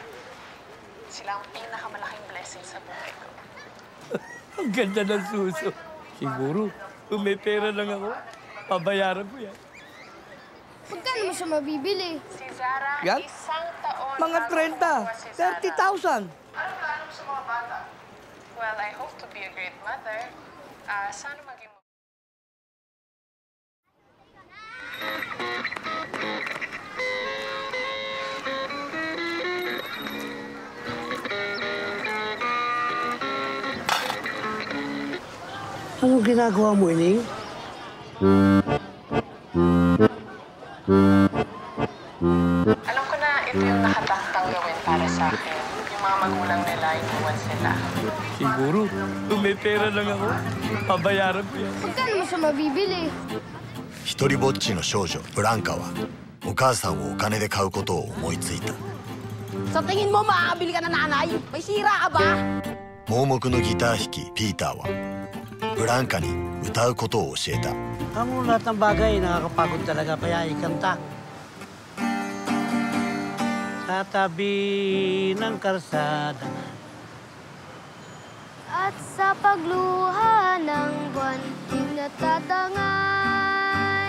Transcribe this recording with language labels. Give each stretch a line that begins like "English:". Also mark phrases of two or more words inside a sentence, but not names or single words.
Filipino: Sila ang pinakamalaking blessing sa buhay ko. Ang ganda ng suso. Siguro, kung may pera lang ako, pabayaran ko yan. Magkano mo siya mabibili? Si Zara, Yan? isang taon. Mga 30, 30,000. Anong plano mo sa mga bata?
English: Well, I hope to be a great mother.
Filipino: Sana maging... Anong ginagawa mo, Ining? Alam ko na ito yung nakataktang gawin para sa akin. Yung mga magulang nila, iniwan sila. Siguro, kung may pera lang ako, pabayaran ko yan. Magkano mo siya mabibili?
Japanese: 一人ぼっちの少女ブランカはお母さんをお金で買うことを思いついた。
Filipino: Sa tingin mo, makakabili ka na nanay? May sira ka ba?
Japanese: 盲目のギター弾きピーターはブランカに歌うことを教えた。
Filipino: Ang lahat ng bagay nakakapagod talaga, kaya ikanta. Sa tabi ng karsada. At sa pagluha ng buwan, di natatangay.